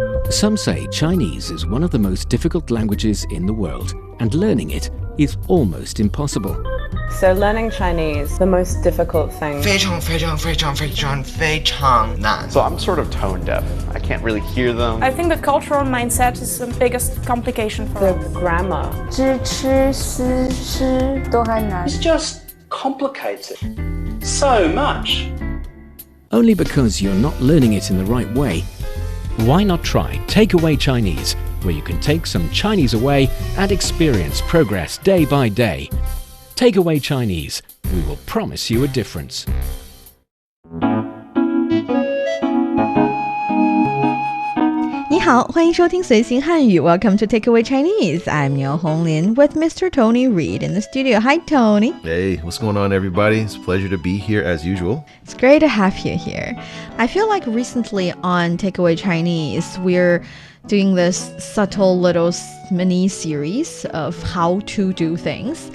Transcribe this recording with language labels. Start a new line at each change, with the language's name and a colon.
English: Some say Chinese is one of the most difficult languages in the world, and learning it is almost impossible. So learning Chinese, the most difficult thing.
Chinese: 非常非常非常非常非常难
English: So I'm sort of tone deaf. I can't really hear them. I think the cultural mindset is the biggest complication for The us. grammar.
Chinese: 知吃思诗都还难
English: It's just complicated so much. Only because you're not learning it in the right way. Why not try Takeaway Chinese, where you can take some Chinese away and experience progress day by day. Takeaway Chinese, we will promise you a difference.
Chinese: 你好，欢迎收听随行汉语
English: Welcome to Takeaway Chinese. I'm Niu Honglin with Mr. Tony Reed in the studio. Hi, Tony. Hey, what's going on, everybody? It's a pleasure to be here as usual. It's great to have you here. I feel like recently on Takeaway Chinese, we're doing this subtle little mini series of how to do things.